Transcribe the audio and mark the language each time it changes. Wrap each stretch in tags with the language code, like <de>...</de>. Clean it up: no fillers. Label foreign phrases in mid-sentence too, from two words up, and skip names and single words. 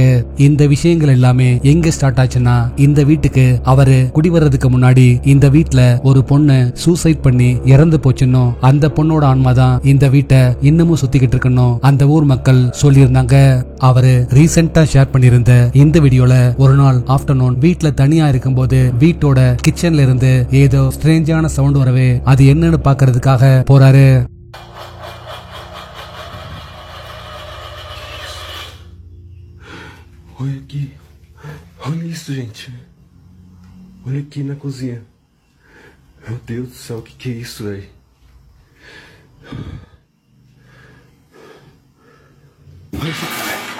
<ta>இந்த விஷயங்கள் எல்லாமே எங்க ஸ்டார்ட் ஆச்சுன்னா, இந்த வீட்டுக்கு அவரு குடி வர்றதுக்கு முன்னாடி இந்த வீட்ல ஒரு பொண்ணு சூசைட் பண்ணி இறந்து போச்சுன்னு, அந்த பொண்ணோட ஆன்மாதான் இந்த வீட்டை இன்னமும் சுத்திக்கிட்டு இருக்கணும் அந்த ஊர் மக்கள் சொல்லியிருந்தாங்க. அவரு</ta> <en>recently share</en> <ta>பண்ணிருந்த இந்த வீடியோல ஒரு நாள் ஆஃப்டர்நூன் வீட்ல தனியா இருக்கும்போது வீட்டோட கிச்சன்ல இருந்து ஏதோ</ta> <en>strange sound</en> <ta>வரவே அது என்னன்னு பாக்குறதுக்காக போறாரு.</ta> <pt>Olha aqui, olha isso, gente. Olha aqui na cozinha. Meu Deus do céu, que é isso, velho? Olha isso, cara.</pt>